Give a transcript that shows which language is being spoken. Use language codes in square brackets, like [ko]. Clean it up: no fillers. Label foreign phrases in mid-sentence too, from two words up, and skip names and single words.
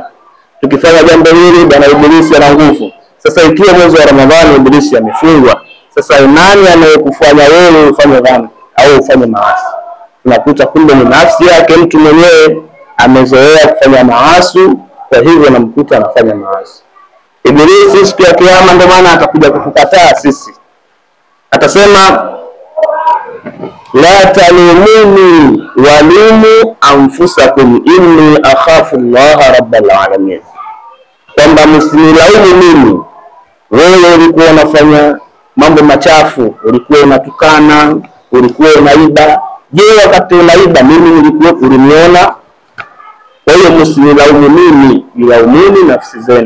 [sw] Tukifanya jambo hili bwana Ibilisi ana nguvu. Sasa ikiwa mwezi wa Ramadhani Ibilisi amefungwa, sasa nani anayekufanya wewe ufanye dhambi au ufanye maasi? Unakuta kumbe ni nafsi yake mtu mwenyewe amezoea kufanya maasi, kwa hivyo namkuta anafanya maasi. Ibilisi siku ya kiyama ndio maana atakuja kutukataa sisi. [ar] Atasema لا تلوموني ولوموا أنفسكم إني أخاف الله رب العالمين, [sw] kwamba msinilaumu mimi. Wewe ulikuwa unafanya mambo machafu, ulikuwa unatukana, ulikuwa unaiba. Je, wakati unaiba mimi nilikuwa uliniona? Kwa hiyo msinilaumu mimi, ilaumuni nafsi zenu.